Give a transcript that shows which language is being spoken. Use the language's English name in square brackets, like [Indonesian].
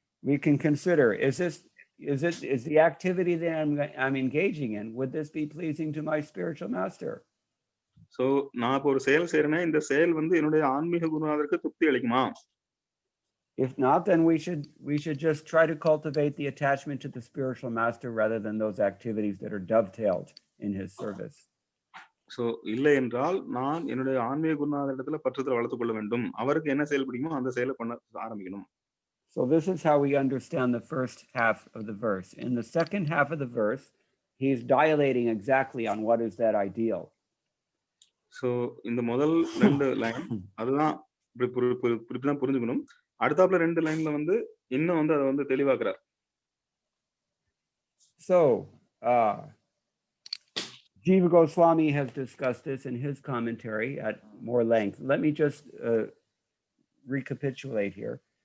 [English] We can consider, is the activity that I'm engaging in, would this be pleasing to my spiritual master? [Tamil] So நான் இப்போ ஒரு செயல் செய்றேன்னா இந்த செயல் வந்து என்னுடைய ஆன்மீக குருநாதருக்கு திருப்தி அளிக்குமா? [English] If not, then we should just try to cultivate the attachment to the spiritual master rather than those activities that are dovetailed in his service. [Tamil] So இல்லை என்றால் நான் என்னுடைய ஆன்மீக குருநாதரிடத்துல பற்றுதல் வளர்த்துக் கொள்ள வேண்டும், அவருக்கு என்ன செயல் பிடிக்குமோ அந்த செயலை பண்ண ஆரம்பிக்கணும். [English] So this is how we understand the first half of the verse. In the second half of the verse, he's dilating exactly on what is that ideal. [Tamil] So இந்த முதல் 2 லைன் அதுதான் இப்படிதான் புரிஞ்சுக்கணும். அடுத்தாப்புல 2 லைன்ல வந்து இன்னும் வந்து அதை வந்து தெளிவாக்குறார். [English] So Jiva Goswami has discussed this in his commentary at more length. Let me just recapitulate here.